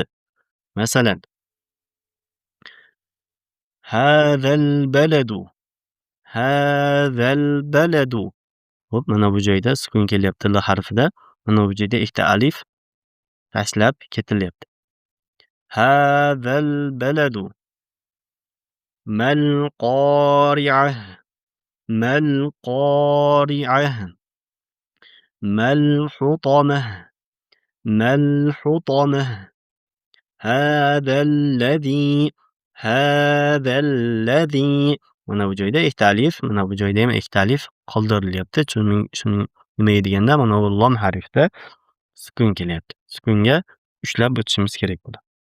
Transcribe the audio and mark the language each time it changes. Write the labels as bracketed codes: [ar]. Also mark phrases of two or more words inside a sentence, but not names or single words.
[ar] مثلاً، هذا البلد، هذا البلد. [uz] Xo'p, mana bu joyda sukun kelyapti l harfida. Mana bu joyda ikkita alif tashlab ketilyapti. [ar] هذا البلد. ما القارعة، ما القارعة. ما الحطمة، ما الحطمة. هذا الذي هذا الذي. [uz] Mana bu joyda ikkita alif, mana bu joyda ham ikkita alif qoldirilyapti. Shuning nimaga deganda mana bu lom harfida sukun kelyapti. Sukunga ushlab o'tishimiz kerak bo'ladi.